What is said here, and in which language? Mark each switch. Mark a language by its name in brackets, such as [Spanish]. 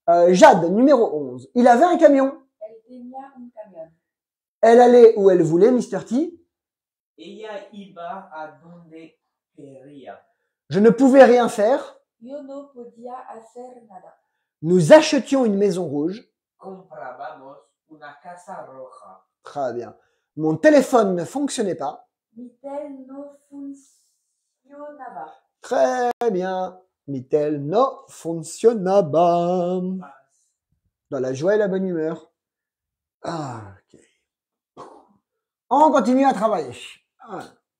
[French] Jade, numéro 11. Il avait un camion. [Spanish] Elle tenía un camión. [French] Elle allait où elle voulait, Mr. T. [Spanish] Ella iba a donde quería. [French] Je ne pouvais rien faire. [Spanish] Yo no podía hacer nada. [French] Nous achetions une maison rouge. [Spanish] Comprábamos una casa roja. [French] Très bien. Mon téléphone ne fonctionnait pas. [Spanish] Mi tel no funcionaba. [French] Très bien. [Spanish] Mi tel no funcionaba. [French] Dans la joie et la bonne humeur. Ah, ok. On continue à travailler. Voilà.